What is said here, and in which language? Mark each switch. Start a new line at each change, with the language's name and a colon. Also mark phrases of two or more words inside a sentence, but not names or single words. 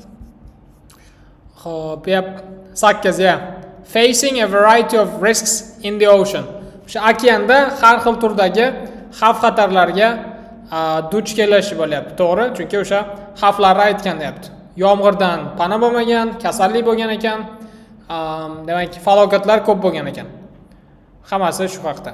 Uzbek: Xo'p, 8 ya.
English: Facing a variety of risks in the ocean.
Uzbek: O'sha okeanda har xil turdagi xavf-xatarlarga duch kelish bo'lyapti, to'g'ri? Chunki o'sha xavflarni aytgan deyapti. Yomg'irdan pana bo'lmagan, kasallik bo'lgan ekan, demak, falokatlar ko'p bo'lgan ekan. Hammasi shu haqda.